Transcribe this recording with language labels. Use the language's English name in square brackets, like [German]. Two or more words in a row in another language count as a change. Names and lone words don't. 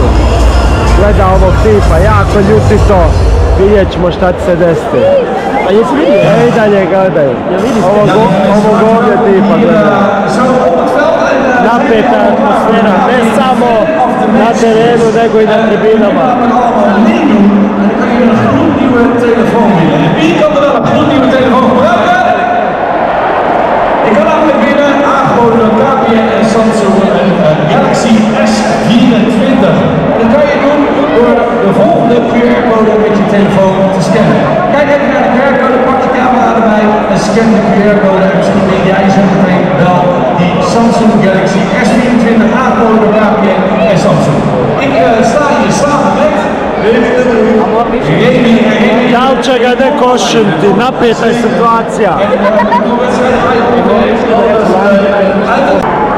[Bosnian] Gleda ovog tipa, jako ljutito. Vidjet ćemo šta će se desiti. A jesi vidio? I dalje gledaju. Ovog ovdje tipa gledaju. Napeta atmosfera, ne samo na terenu, nego i na tribinama. [Dutch] Wie kan er wel een gloednieuwe telefoon gebruiken? Ik kan namelijk winnen, aangeboden door KPN en Samsung, een Galaxy S24. En dat kan je doen door de volgende QR-code met je telefoon te scannen. Kijk even naar de QR-code, pak je camera erbij en scan de QR-code. En misschien denk jij zo meteen wel die Samsung Galaxy S24 aangeboden door KPN en Samsung. Ik sta hier samen met [Bosnian] Da li će ga neko ošimti, napeta je situacija.